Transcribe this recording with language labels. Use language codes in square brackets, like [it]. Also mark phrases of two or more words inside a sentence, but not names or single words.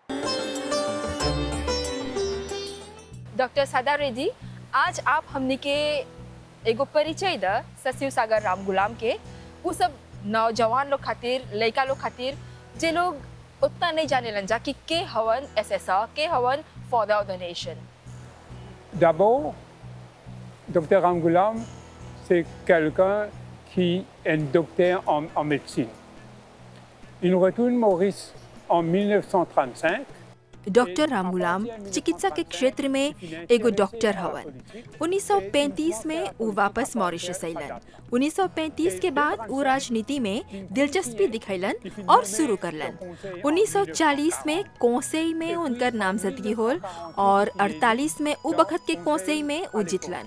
[bho] डॉक्टर सदा रेड्डी, आज आप हमनी के एगो परिचय द सर शिव सागर राम गुलाम के, वो सब नौजवान लोग खातिर, लड़का लोग खातिर जे लोग उतना नहीं जाने लन जा कि के हवन एसएसआर, के हवन [en] Father of the Nation. [fr] D'abord, Dr Ramgoolam, c'est quelqu'un qui est docteur en médecine. Il retourne Maurice en 1935. [bho] डॉक्टर राम गुलाम चिकित्सा के क्षेत्र में एगो डॉक्टर हवन। 1935 में वो वापस मॉरिशस अइलन। 1935 के बाद वो राजनीति में दिलचस्पी दिखैलन और शुरू करलन। 1940 में कोसेई में उनकर नामजदगी होल और 48 में वो बखत के कोसेई में वो जीतलन।